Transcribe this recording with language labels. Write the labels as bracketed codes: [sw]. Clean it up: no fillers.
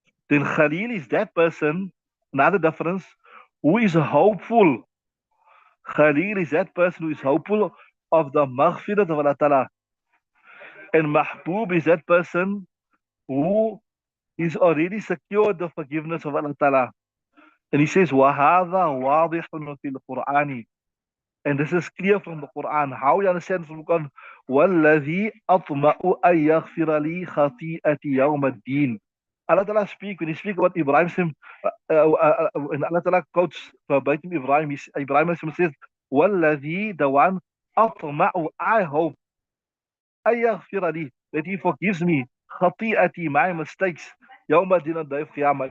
[en] Then Khalil is that person, another difference, who is hopeful. Khalil is that person who is hopeful of the maghfirat of Allah Ta'ala. And Mahbub is that person who is already secured the forgiveness of Allah Ta'ala. And he says, [ar] وَهَذَا وَاضِحٌ فِي الْقُرْآنِ. [en] And this is clear from the Quran. How you understand from the Quran? [ar] وَالَّذِي أَطْمَعُ أَن يَغْفِرَ لِي خَطِيئَتِي يَوْمَ الدِّينِ. [en] Allah Ta'ala speak, when he speak about Ibrahim, when Allah Ta'ala quotes verbatim Ibrahim, Ibrahim says, Walladhi, the one, [ar] أطمع, [en] I hope, [ar] أيغفر لي, [en] that he forgives me, [ar] خطيئتي, [en] my mistakes, [ar] يوم الدين, [en] on the day of Qiyamah.